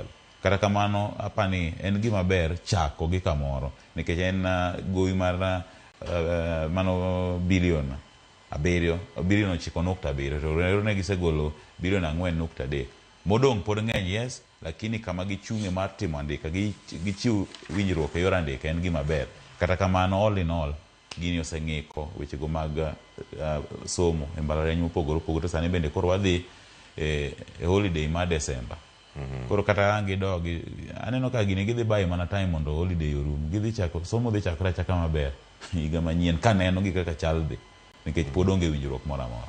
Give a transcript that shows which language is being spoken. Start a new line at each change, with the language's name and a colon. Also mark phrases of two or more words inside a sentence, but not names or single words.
Luo (Kenya and Tanzania): Kata kamano apani en gima ber chako gi kamoro nikech en gowi mar mano bilion 9.7 to rero ne gisegolo bilion 4.3 modong' pod ng'eny yes lakini kama gichung'e mar timo andika gichiw winjruok e yor andika en gima ber. Kata kamano
English: all in all
Luo (Kenya and Tanzania): gini oseng'iko wechego mag somo e mbalariany mopogore opogore. Sani bende koro wadhi e holiday ma Desemba Koro kata ang gidogi aneno ka gini gidhi bayo mana time mondo holiday orum, gidhi chako somo dhi chakore achaka maber higa manyien kaneno gi kaka chal dhi nikech pod onge winjruok moro amora.